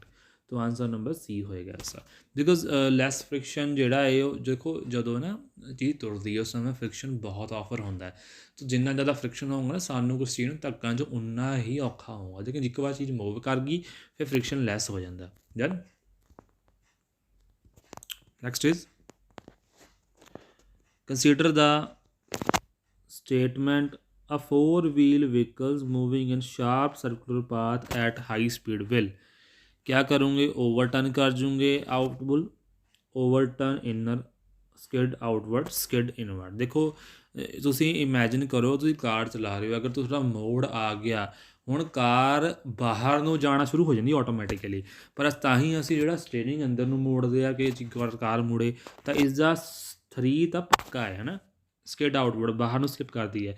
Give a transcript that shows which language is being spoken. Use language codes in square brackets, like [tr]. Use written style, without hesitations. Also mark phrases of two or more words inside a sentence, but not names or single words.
[pa] ਤਾਂ [en] answer number [pa] ਸੀ ਹੋਏਗਾ ਇਸਦਾ, [en] because less friction [pa] ਜਿਹੜਾ ਹੈ ਉਹ ਦੇਖੋ ਜਦੋਂ ਨਾ ਚੀਜ਼ ਤੁਰਦੀ ਹੈ ਉਸ ਸਮੇਂ ਫ੍ਰਿਕਸ਼ਨ ਬਹੁਤ ਆਫਰ ਹੁੰਦਾ, ਤਾਂ ਜਿੰਨਾ ਜ਼ਿਆਦਾ ਫ੍ਰਿਕਸ਼ਨ ਹੋਊਗਾ ਨਾ ਸਾਨੂੰ ਕੁਛ ਚੀਜ਼ ਨੂੰ ਧੱਕਣ 'ਚ ਉਨਾ ਹੀ ਔਖਾ ਹੋਊਗਾ। ਲੇਕਿਨ ਇੱਕ ਵਾਰ ਚੀਜ਼ ਮੂਵ ਕਰ ਗਈ ਫਿਰ [en] friction less [pa] ਹੋ ਜਾਂਦਾ। [en] ਦੈਨ next is consider the statement a four-wheel vehicles moving in sharp circular path at high speed will। [hi] क्या करूँगे? [en] ओवरटर्न [hi] कर जूँगे [en] outbull, overturn inner, skid outward, skid inward. [pa] देखो ਤੁਸੀਂ ਇਮੈਜਿਨ ਕਰੋ ਤੁਸੀਂ ਕਾਰ ਚਲਾ ਰਹੇ ਹੋ, ਅਗਰ ਤੁਹਾਡਾ ਮੋੜ ਆ ਗਿਆ, ਹੁਣ ਕਾਰ ਬਾਹਰ ਨੂੰ ਜਾਣਾ ਸ਼ੁਰੂ ਹੋ ਜਾਂਦੀ ਆਟੋਮੈਟਿਕਲੀ, ਪਰ ਤਾਂ ਹੀ ਅਸੀਂ ਜਿਹੜਾ ਸਟੀਅਰਿੰਗ ਅੰਦਰ ਨੂੰ ਮੋੜਦੇ ਆ ਕਿ ਕਾਰ ਮੁੜੇ, ਤਾਂ ਇਸ ਦਾ 3 ਤਾਂ ਪੱਕਾ ਹੈ ਨਾ, [en] skid outward, [pa] ਬਾਹਰ ਨੂੰ ਸਲਿਪ ਕਰਦੀ ਹੈ।